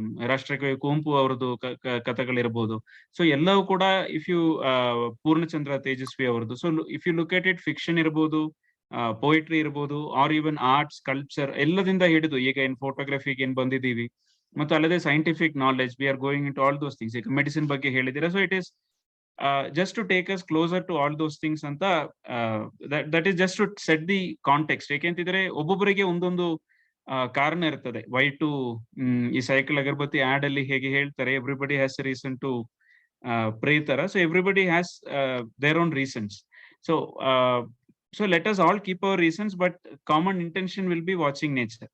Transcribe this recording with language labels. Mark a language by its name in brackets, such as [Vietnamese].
[Kannada] ರಾಷ್ಟ್ರಕವಿ ಕುವೆಂಪು ಅವರದ್ದು ಕಥೆಗಳಿರ್ಬೋದು. ಸೊ ಎಲ್ಲವೂ ಕೂಡ [English] if you [Kannada] ಪೂರ್ಣಚಂದ್ರ ತೇಜಸ್ವಿ ಅವರದ್ದು. So [English] if you look at it, [Kannada] fiction ಇರ್ಬೋದು, ಪೋಯಿಟ್ರಿ ಇರ್ಬೋದು, [English] or even arts, [Kannada] ಕಲ್ಚರ್ ಎಲ್ಲದಿಂದ ಹಿಡಿದು ಈಗ ಏನ್ ಫೋಟೋಗ್ರಫಿಗೆ ಏನ್ ಬಂದಿದ್ದೀವಿ, ಮತ್ತು ಅಲ್ಲದೆ scientific knowledge, [English] We are going in to all those things. [Kannada] ಈಗ ಮೆಡಿಸಿನ್ ಬಗ್ಗೆ ಹೇಳಿದಿರಾ. [English] So it is just to take us closer to all those things ಅಂತ, that is just to set the context. [Kannada] ಏಕೆಂತಿದ್ರೆ ಒಬ್ಬೊಬ್ಬರಿಗೆ ಒಂದೊಂದು ಕಾರಣ ಇರ್ತದೆ ವೈ ಟು ಈ cycle ಅಗರಬತ್ತಿ add ಅಲ್ಲಿ ಹೇಗೆ ಹೇಳ್ತಾರೆ, [English] everybody has reason to pray [Kannada] ತರ. [English] So everybody has their own reasons. So let us all keep our reasons, but common intention will be watching nature.